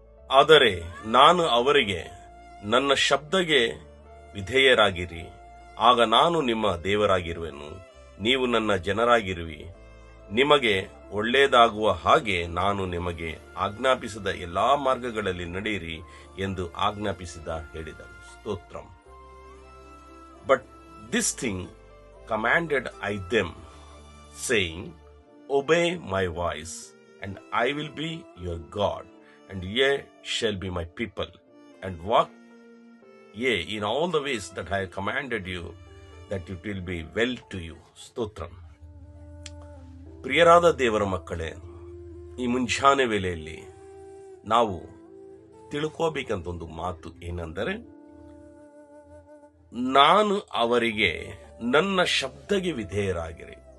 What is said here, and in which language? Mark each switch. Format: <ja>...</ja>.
<kn>ಆದರೆ ನಾನು ಅವರಿಗೆ, ನನ್ನ ಶಬ್ದಕ್ಕೆ ವಿಧೇಯರಾಗಿರಿ, ಆಗ ನಾನು ನಿಮ್ಮ ದೇವರಾಗಿರುವೆನು, ನೀವು ನನ್ನ ಜನರಾಗಿರುವಿ. ನಿಮಗೆ ಒಳ್ಳೆಯದಾಗುವ ಹಾಗೆ ನಾನು ನಿಮಗೆ ಆಜ್ಞಾಪಿಸಿದ ಎಲ್ಲಾ ಮಾರ್ಗಗಳಲ್ಲಿ ನಡೆಯಿರಿ ಎಂದು ಹೇಳಿದನು. Stotram.</kn> <en>But this thing commanded I them, saying, Obey my voice, and I will be your God, and ye shall be my people, and walk ye in all the ways that I have commanded you, that it will be well to you.</en> <kn>Stotram. ಪ್ರಿಯರಾದ ದೇವರ ಮಕ್ಕಳೇ, ಈ ಮುಂಜಾನೆ ವೇಳೆಯಲ್ಲಿ ನಾವು ತಿಳ್ಕೋಬೇಕಂತ ಒಂದು ಮಾತು ಏನೆಂದರೆ, ನಾನು ಅವರಿಗೆ ನನ್ನ ಶಬ್ದಕ್ಕೆ ವಿಧೇಯರಾಗಿರಿ.</kn>